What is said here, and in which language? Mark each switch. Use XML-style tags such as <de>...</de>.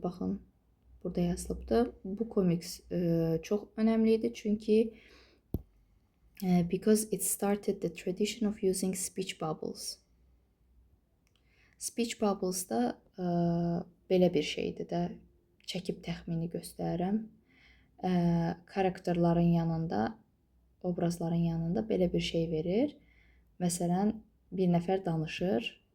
<az>Baxın, burada yazılıbdır. Bu komiks çox önəmli idi. Çünki</az> <en>because it started the tradition of using speech bubbles.</en> <az>Speech bubbles da belə bir şeydir də, çəkib təxmini göstərirəm. Karakterlərin yanında, obrazların yanında belə bir şey verir. Məsələn, bir nəfər danışır,</az>